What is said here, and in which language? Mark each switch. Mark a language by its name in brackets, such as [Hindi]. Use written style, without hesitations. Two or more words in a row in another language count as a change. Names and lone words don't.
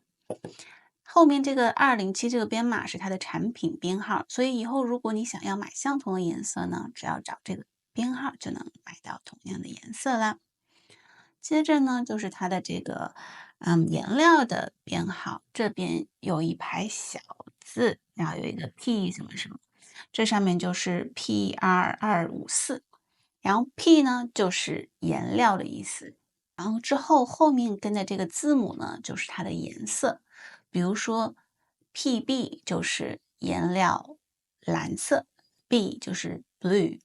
[Chinese] 後面這個207這個編碼是它的產品編號，所以以後如果你想要買相同的顏色呢，只要找這個編號就能買到同樣的顏色啦。接着呢，就是它的這個顏料的編號，這邊有一排小字，然後有一個 P 什麼什麼，這上面就是 PR254，然後 P 呢就是顏料的意思，然後之後後面跟的這個字母呢就是它的顏色，比如說 PB 就是顏料藍色 ，B 就是 blue。